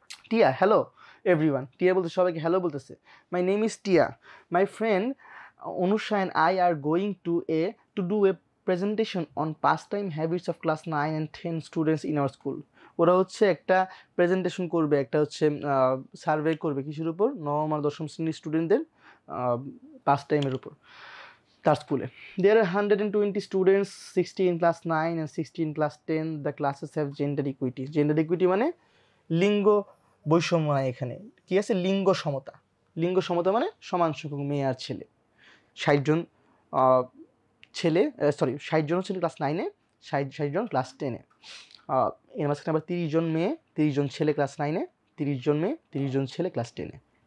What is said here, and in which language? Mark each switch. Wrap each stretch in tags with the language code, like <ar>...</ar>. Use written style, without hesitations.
<en>Tia, hello everyone.</en> <bn>টিয়া বলতে সবাইকে হ্যালো বলতেছে।</bn> <en>My name is Tia, my friend Anusha and I are going to do a presentation on pastime habits of class 9 and 10 students in our school.</en> <bn>ওরা হচ্ছে একটা প্রেজেন্টেশন করবে, একটা হচ্ছে সার্ভে করবে কিসের উপর? নবম আর দশম শ্রেণীর স্টুডেন্টদের পাস টাইমের উপর তার স্কুলে।</bn> <en>There are 120 students, 60 in class 9 and 60 in class 10. The classes have gender equity.</en> <bn>Gender equity মানে লিঙ্গ বৈষম্য নাই এখানে, কি আছে? লিঙ্গ সমতা। লিঙ্গ সমতা মানে সমান সংখ্যক মেয়ে আর ছেলে। 60 জন ছেলে, 60 জন হচ্ছে ক্লাস 9-এ, 60 জন ক্লাস 10-এ। এর মাঝখানে আবার 30 জন মেয়ে, 30 জন ছেলে ক্লাস 9-এ, 30 জন মেয়ে, 30 জন ছেলে ক্লাস 10-এ।</bn>